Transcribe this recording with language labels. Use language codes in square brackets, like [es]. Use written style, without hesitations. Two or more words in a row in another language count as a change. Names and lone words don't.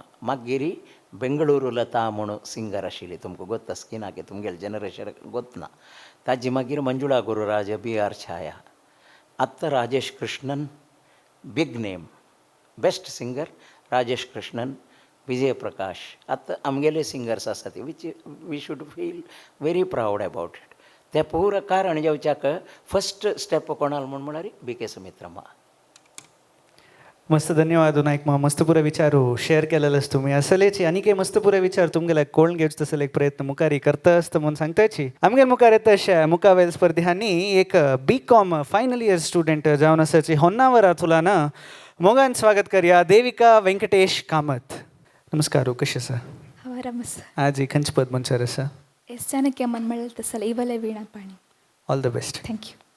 [kok] मागीर बेंगळूरू लता म्हणून सिंगर आशिल्ली तुमकां गोत्त आसा की ना की तुमगेले जनरेशन गोत ना ताजी मागीर मंजुळा गुरुराज BR छाया आत्तां राजेश कृष्णन [en] big name best singer [kok] राजेश कृष्णन विजय प्रकाश आतां आमगेले सिंगर्स आसा ती [en] which we should feel very proud about it [kok] ते पुरा कारण जेवच्याक [en] first step [kok] कोणाल म्हूण म्हळ्यार BK सुमित्रम्मा मस्त धन्यवाद विनायक मा मस्त पुरे विचारू शेअर केलेलंच तुम्ही असलेची आणि काही मस्त पुरे विचार तुमगेला कोण घेवच तसले एक प्रयत्न मुखारी करता असतं म्हणून सांगताची आमगे मुखार येता अशा मुखावेल स्पर्धांनी एक [en] BCom final year student [kok] जावन आसाची होन्नावरा तुलाना मोगान स्वागत करूया देविका वेंकटेश कामत नमस्कार कशें आसा आरामस आज एक खंयचे पद मनशार आसा एस जानकी अम्मन म्हणलें तसं इवले वीणा पाणी [en] all the best thank you